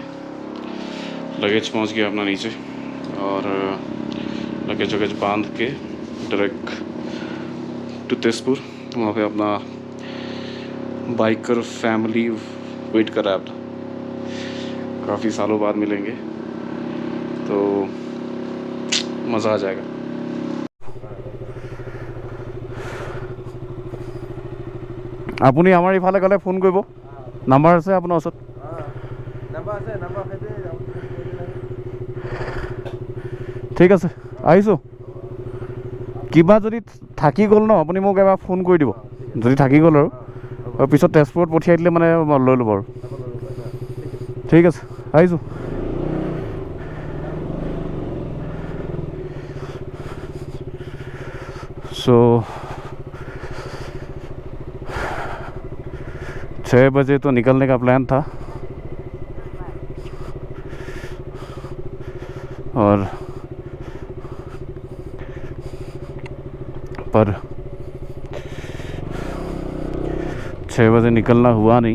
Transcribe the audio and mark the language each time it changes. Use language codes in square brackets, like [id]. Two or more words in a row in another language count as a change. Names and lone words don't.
[hi] लगेज पहुँच गया अपना नीचे और लगेज वगेज बांध के [en] direct to [hi] तेजपुर। वहाँ पे अपना बाइकर फैमिली वेट कर रहा है अपना। काफ़ी सालों बाद मिलेंगे तो मज़ा आ जाएगा। [as] আপুনি আমাৰ ইফালে গ'লে ফোন কৰিব, নাম্বাৰ আছে আপোনাৰ ওচৰত? ঠিক আছে, আহিছোঁ। কিবা যদি থাকি গ'ল ন, আপুনি মোক এবাৰ ফোন কৰি দিব যদি থাকি গ'ল, আৰু পিছত তেজপুৰত পঠিয়াই দিলে মানে লৈ ল'ব আৰু। ঠিক আছে, আহিছোঁ। [hi] सो 6 बजे तो निकलने का प्लान था और पर 6 बजे निकलना हुआ नहीं।